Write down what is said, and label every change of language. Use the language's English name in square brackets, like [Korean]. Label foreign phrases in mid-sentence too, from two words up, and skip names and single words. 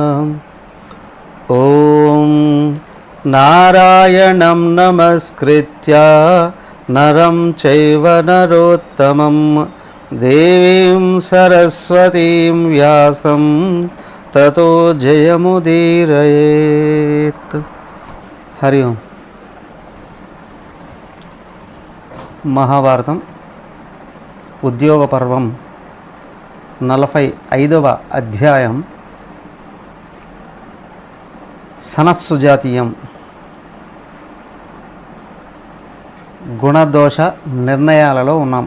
[Sanskrit] ओम नारायणं नमस्कृत्य नरं चैव नरोत्तमं देवीं सरस्वतीं व्यासं ततो जयमुदीरयेत्। हरि ओम। [Telugu] మహాభారతం ఉద్యోగ పర్వం 45వ అధ్యాయం సనత్సుజాతీయం గుణదోష నిర్ణయాలలో ఉన్నాం.